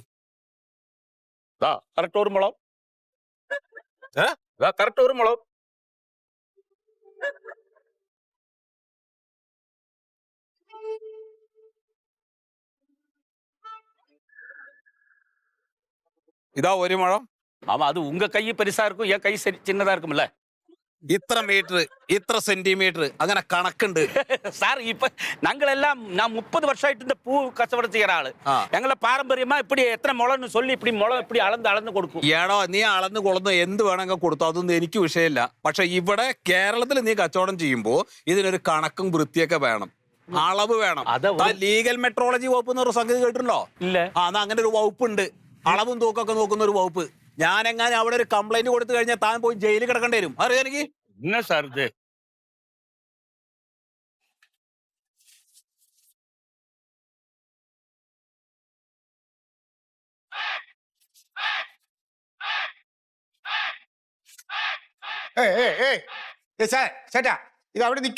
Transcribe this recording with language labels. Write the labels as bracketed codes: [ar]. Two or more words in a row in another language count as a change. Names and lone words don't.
[ml] കറക്റ്റ് 1 മുളം. കറക്റ്റ് 1 മുളം. ഇതാ 1 മുഴം. [ta] அது உங்க கை பெருசா இருக்கும், என் கை சின்னதா இருக்கும்ல. [ml] ഇത്ര മീറ്റർ, ഇത്ര സെന്റിമീറ്റർ, അങ്ങനെ കണക്കുണ്ട്. [ta] சார், இப்ப நாங்களெல்லாம் நான் 30 வருஷமாயிட்டு இந்த பூ கச்சவடம் செய்யற ஆளு. எங்களை பாரம்பரியமா இப்படி எத்தனை முளம்னு சொல்லி இப்படி മുളം இப்படி அளந்து കൊടുക്കും. [ml] ഏടോ, നീ അളന്ന് കൊളന്ന് എന്ത് വേണമെങ്കിൽ കൊടുത്തു, അതൊന്നും എനിക്ക് വിഷയമില്ല. പക്ഷെ ഇവിടെ കേരളത്തിൽ നീ കച്ചവടം ചെയ്യുമ്പോ ഇതിനൊരു കണക്കും വൃത്തിയൊക്കെ വേണം, അളവ് വേണം. ലീഗൽ മെട്രോളജി വകുപ്പ് എന്ന് പറഞ്ഞ സംഗതി കേട്ടിട്ടുണ്ടോ? ഇല്ല. അങ്ങനെ ഒരു വകുപ്പുണ്ട്, അളവും തൂക്കൊക്കെ നോക്കുന്ന ഒരു വകുപ്പ്. ഞാനെങ്ങനെ അവിടെ ഒരു കംപ്ലൈന്റ് കൊടുത്തു കഴിഞ്ഞാൽ താൻ പോയി ജയിലിൽ കിടക്കേണ്ടി വരും. അറിയാം എനിക്ക്. [ta] என்ன சார் இது? [ml] ചേട്ടാ, ഇത് അവിടെ നിൽക്കൂ.